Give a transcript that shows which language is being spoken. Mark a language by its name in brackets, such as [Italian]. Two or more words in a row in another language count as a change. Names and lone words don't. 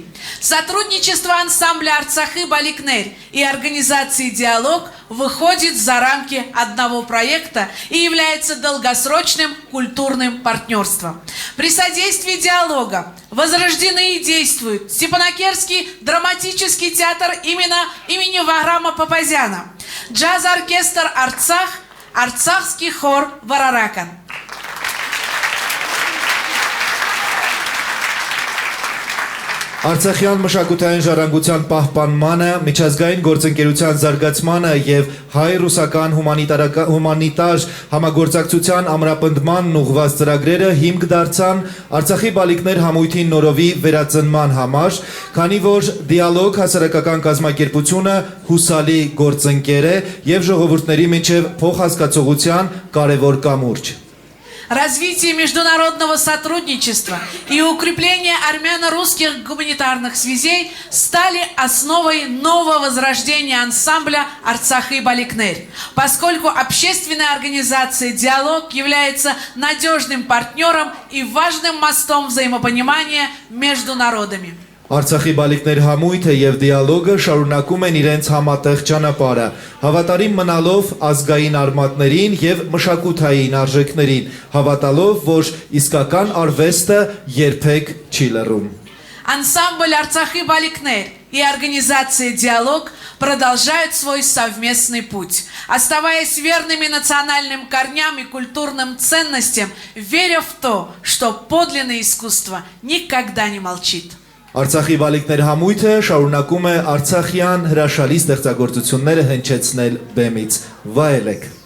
[Russian] Сотрудничество ансамбля «Арцахи Баликнер» и организации «Диалог» выходит за рамки одного проекта и является долгосрочным культурным партнерством. При содействии «Диалога» возрождены и действуют Степанакерский драматический театр имени Вахрама Папазяна, джаз-оркестр «Арцах», арцахский хор «Вараракан». [Armenian] Արցախյան մշակութային ժառանգության պահպանմանը, միջազգային գործընկերության զարգացմանը եւ հայ-ռուսական հումանիտար համագործակցության ամրապնդմանն ուղղված ծրագրերը հիմք դարձան Արցախի բալիկներ համույթի նորովի վերածնման համար, քանի որ դիալոգ հասարակական կազմակերպությունը հուսալի գործընկեր է եւ ժողովուրդների միջև փոխհասկացողության կարևոր կամուրջ։ [Russian] Развитие международного сотрудничества и укрепление армяно-русских гуманитарных связей стали основой нового возрождения ансамбля «Арцахи Баликнер», поскольку общественная организация «Диалог» является надежным партнером и важным мостом взаимопонимания между народами. [Armenian] Արցախի բալիկներ համույթը եւ դիալոգը շարունակում են իրենց համատեղ ճանապարհը, հավատարիմ մնալով ազգային արմատներին եւ մշակութային արժեքներին, հավատալով, որ իսկական արվեստը երբեք չի լռում։ [Russian] Ансамбль «Арцахи Баликнер» и организация «Диалог» продолжают свой совместный путь, оставаясь верными национальным корням и культурным ценностям, веря в то, что подлинное искусство никогда не молчит. [Armenian] Արցախի բալիկներ համույթը շարունակում է արցախյան հրաշալի ստեղծագործությունները հնչեցնել բեմից։ Վայելեք։